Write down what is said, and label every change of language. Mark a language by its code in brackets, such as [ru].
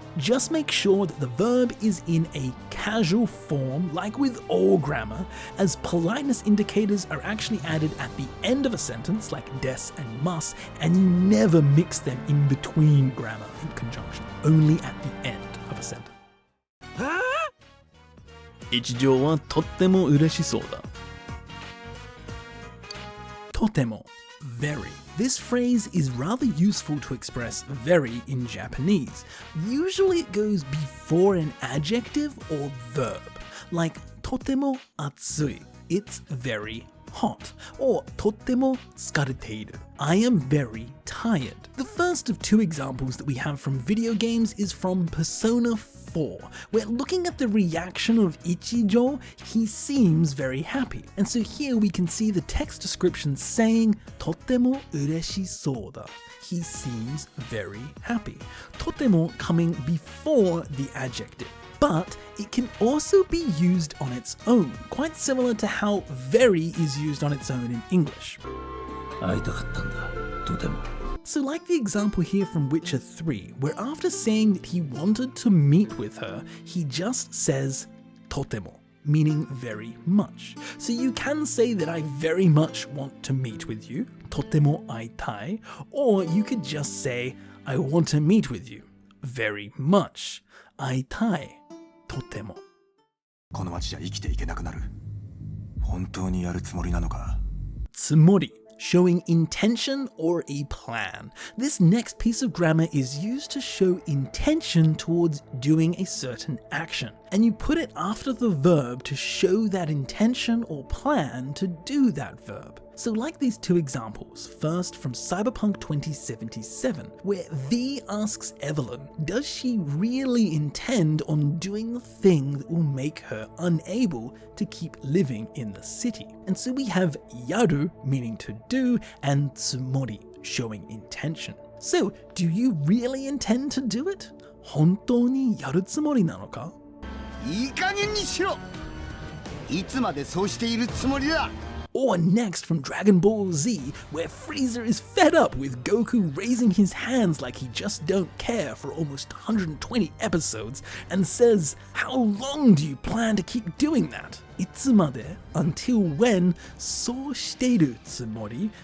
[en] Just make sure that the verb is in a casual form, like with all grammar, as politeness indicators are actually added at the end of a sentence, like des and must, and you never mix them in between grammar in conjunction, only at the end of a sentence. [ja] 一条はとっても嬉しそうだ。とても very. [en] This phrase is rather useful to express very in Japanese. Usually it goes before an adjective or verb, like [ja] とても暑い. [en] It's very hot. [ja] Or とっても疲れている. [en] I am very tired. The first of two examples that we have from video games is from Persona 4, where looking at the reaction of Ichijo, he seems very happy. And so here we can see the text description saying [ja] とても嬉しそうだ. [en] He seems very happy. とても coming before the adjective. But it can also be used on its own, quite similar to how very is used on its own in English. [ja] 会いたかったんだ、とても. [en] So like the example here from Witcher 3, where after saying that he wanted to meet with her, he just says とても, meaning very much. So you can say that I very much want to meet with you, [ja] とても会いたい, [en] or you could just say I want to meet with you, very much, [ja] 会いたい, とても. この町じゃ生きていけなくなる。本当にやるつもりなのか？つもり. [en] Showing intention or a plan. This next piece of grammar is used to show intention towards doing a certain action, and you put it after the verb to show that intention or plan to do that verb. So like these two examples, first from Cyberpunk 2077, where V asks Evelyn, does she really intend on doing the thing that will make her unable to keep living in the city? And so we have yaru, meaning to do, and tsumori, showing intention. So, do you really intend to do it? [ja] 本当にやるつもりなのか? いい加減にしろ! いつまでそうしているつもりだ! [en] Or next from Dragon Ball Z, where Frieza is fed up with Goku raising his hands like he just don't care for almost 120 episodes and says, how long do you plan to keep doing that? [ja] いつまで? [en] Until when? [ja] そうしているつもり?